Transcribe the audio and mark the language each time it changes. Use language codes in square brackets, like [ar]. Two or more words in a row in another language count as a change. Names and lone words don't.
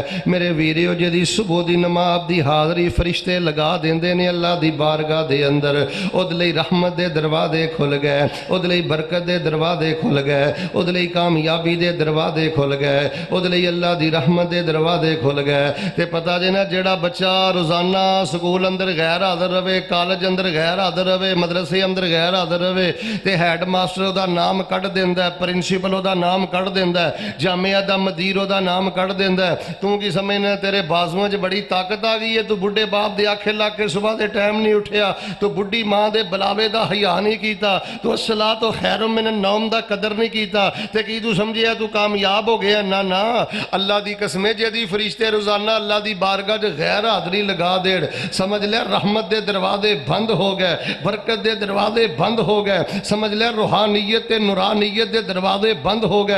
[pa] میرے ویریو جدی صبح دی نماز دی حاضری فرشتے لگا دیندے نے اللہ دی بارگاہ دے اندر، اود لئی رحمت دے دروازے کھل گئے، اود لئی برکت دے دروازے کھل گئے، اود لئی کامیابی دے دروازے کھل گئے، اود لئی اللہ دی رحمت دے دروازے کھل گئے۔ تے پتہ جے نا جیڑا بچہ روزانہ سکول اندر غیر حاضر رہے، کالج اندر غیر حاضر رہے، مدرسے اندر غیر حاضر رہے تے ہیڈ ماسٹر دا نام کڈ دیندا ہے، پرنسپل دا نام کڈ دیندا ہے، جامعہ دا مدیر دا نام کڈ دیندا ہے، تو کی سمجھنا تیرے بازواں وچ بڑی طاقت آ گئی ہے، تو بڈھے باپ دے آکھے لا کے صبح دے ٹائم نہیں اٹھیا، تو بڈھی ماں دے بلاوے دا حیا نہیں کیتا، تو [ar] الصلاۃ خیر من النوم [pa] دا قدر نہیں کیتا، تے کی تو سمجھیا تو کامیاب ہو گیا؟ نہ نہ، اللہ دی قسم جدی فرشتے روزانہ اللہ دی بارگاہ وچ غیر حاضری لگا دین، سمجھ لے رحمت دے دروازے بند ہو گئے، برکت دے دروازے بند ہو گئے، سمجھ لے روحانیت تے نورانیت دے دروازے بند ہو گئے۔